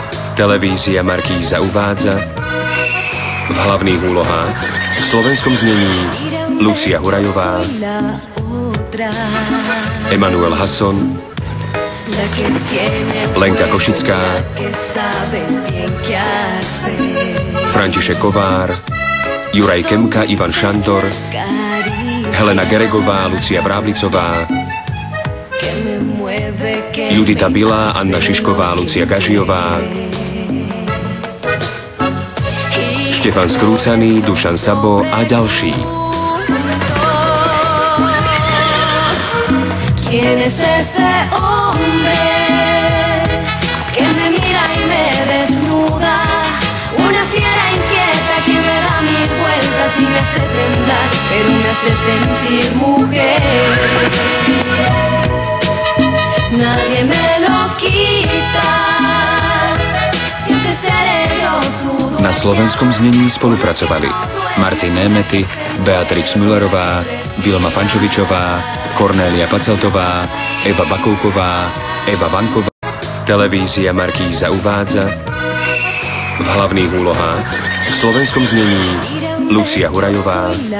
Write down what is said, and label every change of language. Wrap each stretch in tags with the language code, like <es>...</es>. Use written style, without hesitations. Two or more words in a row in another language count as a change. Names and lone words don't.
<sk>Televízia Markíza uvádza v hlavných úlohách v slovenskom znení Lucia Hurajová, Emanuel Hasson, Lenka Košická, František Kovár, Juraj Kemka, Ivan Šantor, Helena Geregová, Lucia Vráblicová, Judita Bilá, Anna Šišková, Lucia Gažiová, Štefan Skrúcaný, Dušan Sabo a ďalší.</sk> <es>¿Quién es ese hombre que me mira y me desnuda? Una fiera inquieta que me da mil vueltas y me hace temblar, pero me hace sentir mujer. Nadie me lo quita. Siente seré yo su dueña.</es> <sk>Na slovenskom znení spolupracovali Martin Némety, Beatrix Müllerová, Vilma Pančovičová, Kornélia Paceltová, Eva Bakouková, Eva Vanková. Televízia Markíza uvádza v hlavných úlohách v slovenskom znení Lucia Hurajová,</sk>